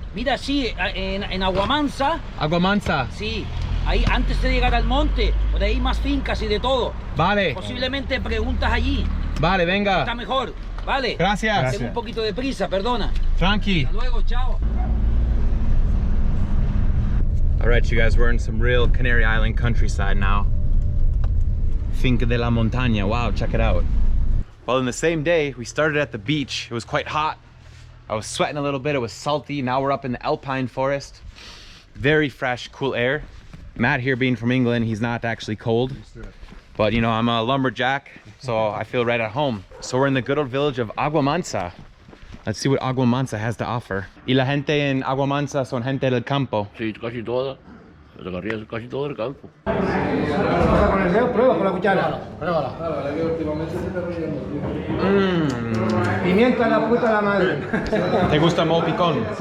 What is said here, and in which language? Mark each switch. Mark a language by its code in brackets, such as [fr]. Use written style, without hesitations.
[es] mira, sí, en Aguamansa, Aguamansa. sí, ahí antes de llegar al monte, por ahí hay más fincas y de todo. Vale. Posiblemente preguntas allí, Vale, está venga. mejor, ¿vale? Gracias. Tengo un poquito de prisa, perdona. Tranqui. Hasta luego, chao. [en] All right, you guys, we're in some real Canary Island countryside now. Finca de la Montaña, wow, check it out. Well, in the same day, we started at the beach. It was quite hot. I was sweating a little bit, it was salty. Now we're up in the alpine forest. Very fresh, cool air. Matt here being from England, he's not actually cold. But you know, I'm a lumberjack, so I feel right at home. So we're in the good old village of Aguamansa. Let's see what Aguamansa has to offer. [es] Y la gente en Aguamansa son gente del campo. Sí, casi toda. Recorría casi todo el campo. Prueba con el dedo, prueba con la cuchara. Pruébala. Pimienta la puta de la madre. ¿Te gusta el mojo picón?